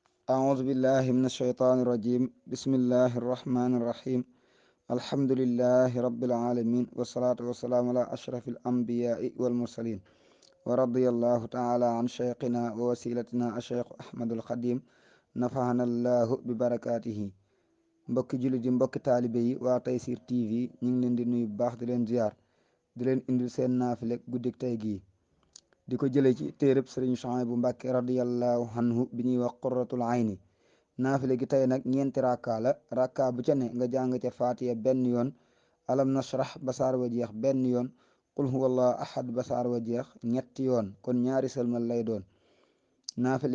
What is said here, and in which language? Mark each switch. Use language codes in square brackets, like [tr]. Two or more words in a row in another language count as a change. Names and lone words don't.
[ar] أعوذ بالله من الشيطان الرجيم بسم الله الرحمن الرحيم الحمد لله رب العالمين والصلاة والسلام على أشرف الأنبياء والمرسلين ورضي الله تعالى عن شيخنا ووسيلتنا الشيخ أحمد الخديم نفعنا الله ببركاته [wo] mbokki jullit yi mbokki taalibe yi waa Tayssir TV ñu ngi leen di nuyu bu baax di leen ziar di leen indil seen naafile guddik tey gii di ko jële ci téereb Sëriñ Suhaybu Mbàkke [ar] رضي الله عنه [wo] bi ñuy wax qurratul ayni naafile gi tey nag ñeenti rakka la rakka bu ca ne nga jàng ca faatiya benn yoon alam nashrah ba saar wa jeex benn yoon [ar] قل هو الله أحد [wo] ba saar wa jeex ñetti yoon kon ñaari sëlmal lay doon naafile